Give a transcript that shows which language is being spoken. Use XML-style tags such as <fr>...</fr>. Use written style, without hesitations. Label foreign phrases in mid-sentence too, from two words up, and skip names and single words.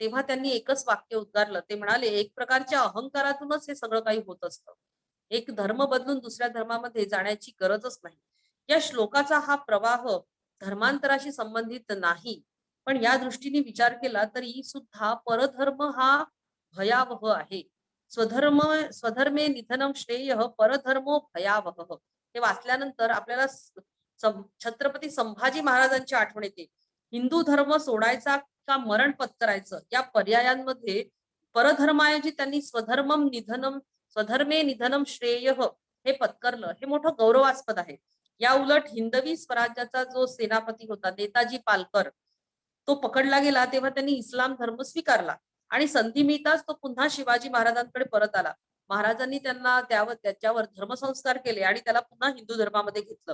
<mr>तेव्हा त्यांनी एकच वाक्य उद्गारलं. ते म्हणाले, "एक प्रकारच्या अहंकारातूनच हे सगळं काही होत असतं. एक धर्म बदलून दुसऱ्या धर्मामध्ये जाण्याची गरजच नाही." या श्लोकाचा हा प्रवाह धर्मांतराशी संबंधित नाही. पण या दृष्टीने विचार केला तरी सुद्धा परधर्म हा भयावह आहे.</mr> <sa>स्वधर्म स्वधर्मे निधनम श्रेयः परधर्मो भयावह.</sa> <mr>हे वाचल्यानंतर आपल्याला छत्रपती संभाजी महाराजांची आठवण येते. हिंदू धर्म सोडायचा का मरण पत्करायचं या पर्यायांमध्ये परधर्माऐवजी त्यांनी</mr> <sa>स्वधर्मे निधनम श्रेयः</sa> <mr>हे पत्करलं. हे मोठं गौरवास्पद आहे. या उलट हिंदवी स्वराज्याचा जो सेनापती होता नेताजी पालकर, तो पकडला गेला तेव्हा त्यांनी इस्लाम धर्म स्वीकारला आणि संधी मिळताच तो पुन्हा शिवाजी महाराजांकडे परत आला. महाराजांनी त्यांना त्याच्यावर धर्मसंस्कार केले आणि त्याला पुन्हा हिंदू धर्मामध्ये घेतलं.</mr>